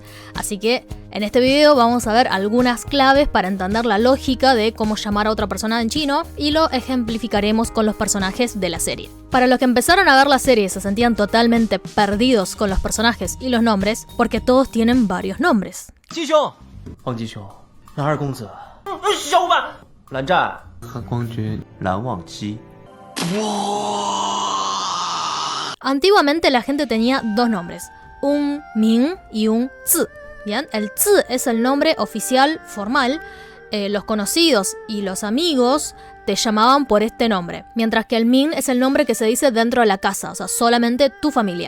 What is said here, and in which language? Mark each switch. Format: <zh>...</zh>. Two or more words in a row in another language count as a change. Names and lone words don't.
<es>Así que en este video vamos a ver algunas claves para entender la lógica de cómo llamar a otra persona en chino y lo ejemplificaremos con los personajes de la serie. Para los que empezaron a ver la serie y se sentían totalmente perdidos con los personajes y los nombres, porque todos tienen varios nombres.</es> <zh>鸡兄，黄鸡兄，蓝二公子，小伙伴，蓝湛，和光君，蓝忘机。</zh> <es>Antiguamente la gente tenía dos nombres, un Ming y un Zi. Bien, el Zi es el nombre oficial formal. Los conocidos y los amigos te llamaban por este nombre, mientras que el Ming es el nombre que se dice dentro de la casa, o sea, solamente tu familia.</es>